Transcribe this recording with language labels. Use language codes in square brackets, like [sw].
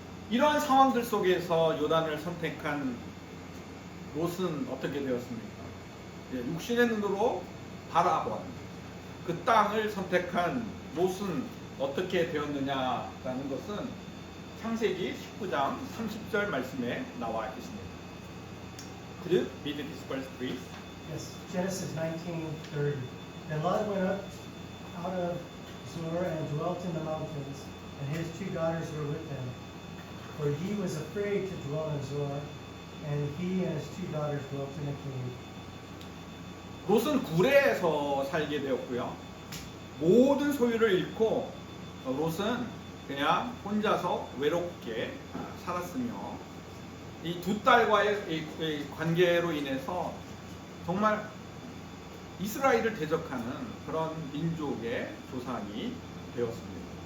[ko] 이러한 상황들 속에서 요단을 선택한 롯은 어떻게 되었습니까? 육신의 눈으로 바라본 그 땅을 선택한 롯은 어떻게 되었느냐라는 것은 창세기 19장 30절 말씀에 나와 있습니다. [en] Could you read this verse, please? Yes, Genesis 19:30. And Lot went up out of Zoar and dwelt in the mountains, and his 2 daughters were with him. For he was afraid to dwell in Zoar, and he and his 2 daughters dwelt in a cave. [ko] 롯은 굴에서 살게 되었고요. 모든 소유를 잃고 롯은 그냥 혼자서 외롭게 살았으며 이 2 딸과의 이 관계로 인해서 정말 이스라엘을 대적하는 그런 민족의 조상이 되었습니다.